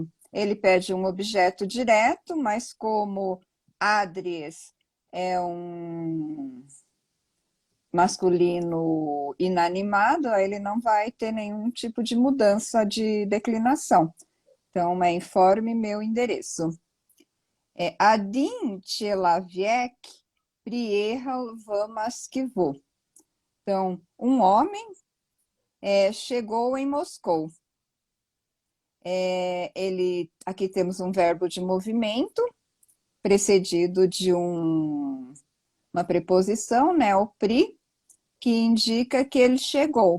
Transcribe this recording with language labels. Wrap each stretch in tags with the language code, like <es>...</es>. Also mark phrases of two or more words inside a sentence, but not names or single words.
<pt>Ele pede um objeto direto, mas como adres é um masculino inanimado, aí ele não vai ter nenhum tipo de mudança de declinação. Então, informe meu endereço.</pt> <ru>Один человек приехал в Москву.</ru> <pt>Então, um homem chegou em Moscou. Aqui temos um verbo de movimento, precedido de uma preposição, né, o pri, que indica que ele chegou.</pt>